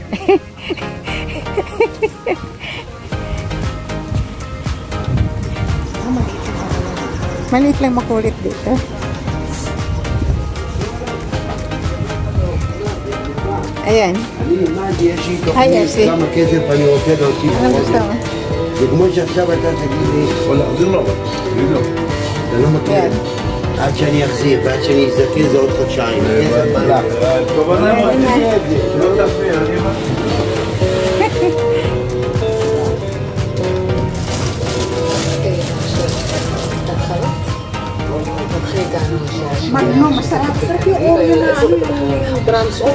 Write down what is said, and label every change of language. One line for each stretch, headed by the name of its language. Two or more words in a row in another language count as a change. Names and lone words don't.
Filipino: Maliit lang makulit dito. Ayan. Ay, Ersi.
Hebrew: כמה כסף אני רוצה להוסיף
Filipino: Anong gusto mo?
Hebrew: זה כמו שעכשיו אתה תגיד לי, אתה לא מכיר, כן. עד שאני אחזיר ועד שאני אזכיר זה עוד חודשיים. הכסף הלך.
Filipino: Magno, masarap. Sarap yung Oreo na ano yung drumstick.